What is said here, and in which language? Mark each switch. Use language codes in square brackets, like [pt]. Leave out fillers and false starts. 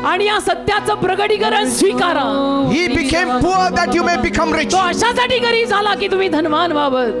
[mr] आणि या सत्याचं प्रगटीकरण स्वीकारा. [en] He became poor that you may become rich. [mr] तो अशासाठी गरीब झाला की तुम्ही धनवान व्हावं.